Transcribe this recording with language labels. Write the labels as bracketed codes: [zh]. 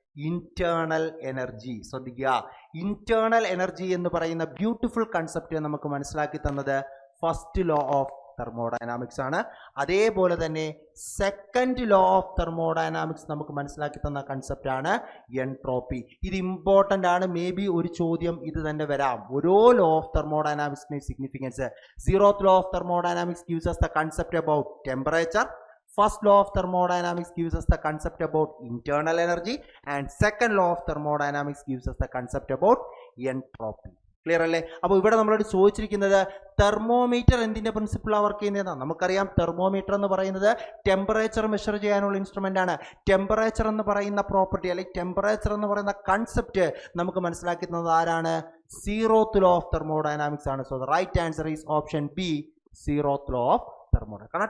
[ml] Internal energy. ശ്രദ്ധിക്കുക, internal energy എന്ന് പറയുന്ന ബ്യൂട്ടിഫുൾ കൺസെപ്റ്റ് നമുക്ക് മനസ്സിലാക്കി തന്നത് ഫസ്റ്റ് ലോ ഓഫ് തെർമോഡൈനാമിക്സ് ആണ്. അതേപോലെ തന്നെ സെക്കൻഡ് ലോ ഓഫ് തെർമോഡൈനാമിക്സ് നമുക്ക് മനസ്സിലാക്കി തന്ന കൺസെപ്റ്റ് ആണ് എൻട്രോപ്പി. ഇത് ഇമ്പോർട്ടൻ്റ് ആണ്. മേ ബി ഒരു ചോദ്യം ഇത് തന്നെ വരാം. ഓരോ ലോ ഓഫ് തെർമോഡൈനാമിക്സിന്റെ significance. [en] 0th law of thermodynamics gives us the concept about temperature. First law of thermodynamics gives us the concept about internal energy, and second law of thermodynamics gives us the concept about entropy. [ml] Clear അല്ലേ? അപ്പോൾ ഇവിടെ നമ്മളോട് ചോദിച്ചിരിക്കുന്നത് thermometer എന്തിൻ്റെ പ്രിൻസിപ്പിളാണ് work ചെയ്യുന്നതാണ്. നമുക്കറിയാം thermometer എന്ന് പറയുന്നത് ടെമ്പറേച്ചർ മെഷർ ചെയ്യാനുള്ള ഇൻസ്ട്രുമെൻ്റ് ആണ്. ടെമ്പറേച്ചർ എന്ന് പറയുന്ന പ്രോപ്പർട്ടി അല്ലെങ്കിൽ ടെമ്പറേച്ചർ എന്ന് പറയുന്ന കൺസെപ്റ്റ് നമുക്ക് മനസ്സിലാക്കി തന്നത് ആരാണ്? [en] 0th law of thermodynamics ആണ്. So the right answer is option B, 0th law of thermodynamics.